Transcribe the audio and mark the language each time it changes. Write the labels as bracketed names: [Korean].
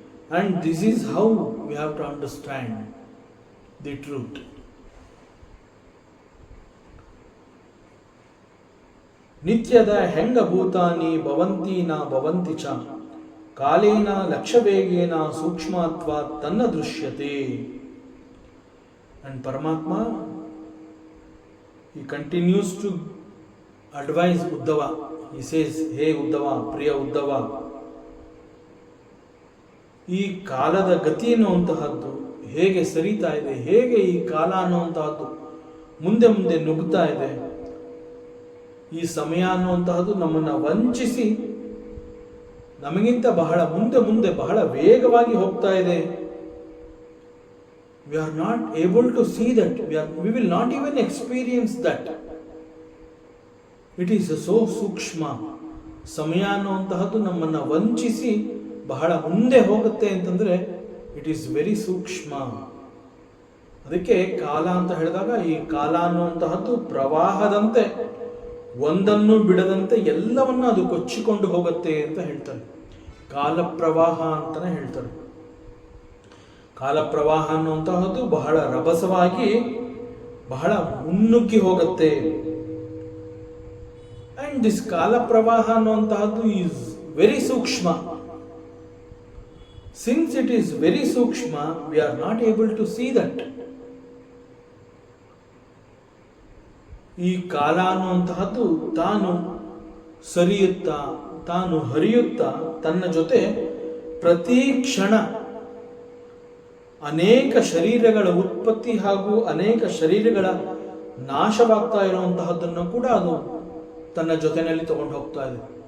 [English] And this is how we have to understand the truth. [Sanskrit] ನಿತ್ಯದ ಹೆಂಗ ಭೂತಾನಿ ಭವಂತಿ ನ ಭವಂತಿ ಚ ಕಾಲೇನ ಲಕ್ಷವೇಗೇನ ಸೂಕ್ಷ್ಮತ್ವ ತನ್ನ ದೃಶ್ಯತೆ. [English] And Paramatma he continues to advise Uddhava. He says, hey Uddhava, [Kannada] ಪ್ರಿಯ ಉದ್ಧವ, ಈ ಕಾಲದ ಗತಿ ಅನ್ನುವಂತಹದ್ದು ಹೇಗೆ ಸರಿತಾ ಇದೆ, ಹೇಗೆ ಈ ಕಾಲ ಅನ್ನುವಂತಹದ್ದು ಮುಂದೆ ಮುಂದೆ ನುಗ್ಗುತ್ತಾ ಇದೆ, ಈ ಸಮಯ ಅನ್ನುವಂತಹದ್ದು ನಮ್ಮನ್ನು ವಂಚಿಸಿ ನಮಗಿಂತ ಬಹಳ ಮುಂದೆ ಮುಂದೆ ಬಹಳ ವೇಗವಾಗಿ ಹೋಗ್ತಾ ಇದೆ. [English] We are not able to see that. We will not even experience that. It is so ಸೂಕ್ಷ್ಮ. [Kannada] ಸಮಯ ಅನ್ನುವಂತಹದ್ದು ನಮ್ಮನ್ನು ವಂಚಿಸಿ ಬಹಳ ಮುಂದೆ ಹೋಗುತ್ತೆ ಅಂತಂದರೆ [English] it is very [Kannada] ಸೂಕ್ಷ್ಮ. ಅದಕ್ಕೆ ಕಾಲ ಅಂತ ಹೇಳಿದಾಗ ಈ ಕಾಲ ಅನ್ನುವಂತಹದ್ದು ಪ್ರವಾಹದಂತೆ ಒಂದನ್ನು ಬಿಡದಂತೆ ಎಲ್ಲವನ್ನ ಅದು ಕೊಚ್ಚಿಕೊಂಡು ಹೋಗುತ್ತೆ ಅಂತ ಹೇಳ್ತಾರೆ. ಕಾಲ ಪ್ರವಾಹ ಅಂತಾನೆ ಹೇಳ್ತಾರೆ. ಕಾಲ ಪ್ರವಾಹ ಅನ್ನುವಂತಹದ್ದು ಬಹಳ ರಭಸವಾಗಿ ಬಹಳ ಮುನ್ನುಗ್ಗಿ ಹೋಗುತ್ತೆ. [English] and this ಕಾಲ ಪ್ರವಾಹ [Kannada] ಅನ್ನುವಂತಹದ್ದು [English] Is very ಸೂಕ್ಷ್ಮ. Since it is very sukshma, we are not able to see that. [Kannada] ಈ ಕಾಲ ಅನ್ನುವಂತಹದ್ದು ತಾನು ಸರಿಯುತ್ತಾ ತಾನು ಹರಿಯುತ್ತಾ ತನ್ನ ಜೊತೆ ಪ್ರತಿ ಕ್ಷಣ ಅನೇಕ ಶರೀರಗಳ ಉತ್ಪತ್ತಿ ಹಾಗೂ ಅನೇಕ ಶರೀರಗಳ ನಾಶವಾಗ್ತಾ ಇರುವಂತಹದ್ದನ್ನು ಕೂಡ ಅದು ತನ್ನ ಜೊತೆಯಲ್ಲಿ ತಗೊಂಡು ಹೋಗ್ತಾ ಇದೆ.